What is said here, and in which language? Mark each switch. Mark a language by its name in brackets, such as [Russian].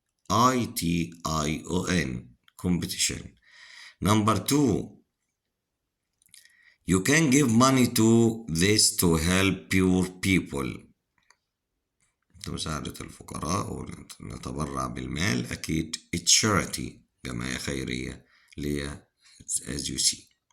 [English] competition competition. Number 2, you can give money to this to help poor people. [Arabic] مساعدة الفقراء ونتبرع بالمال. أكيد charity جمعية خيرية اللي [English] as you see.